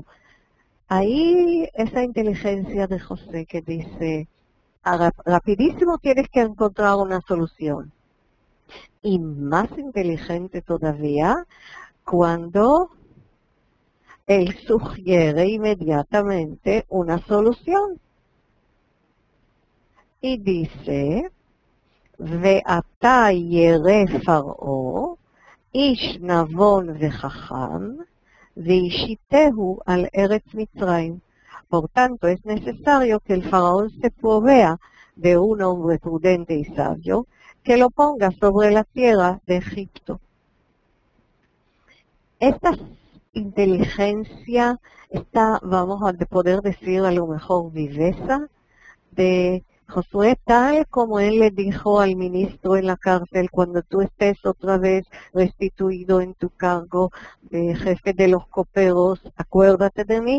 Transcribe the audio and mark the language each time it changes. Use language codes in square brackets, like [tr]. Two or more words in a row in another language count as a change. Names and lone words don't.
[es] Ahí esa inteligencia de José que dice, rapidísimo tienes que encontrar una solución. Y más inteligente todavía cuando él sugiere inmediatamente una solución. Y dice, [he] ועתה ירא פרעה, איש נבון וחכם, וישיתהו על ארץ מצרים. [es] Por tanto, es necesario que el faraón se provea de un hombre prudente y sabio que lo ponga sobre la tierra de Egipto. Esta inteligencia, vamos a poder decir a lo mejor viveza, de Josué, tal como él le dijo al ministro en la cárcel, cuando tú estés otra vez restituido en tu cargo de jefe de los coperos, acuérdate de mí.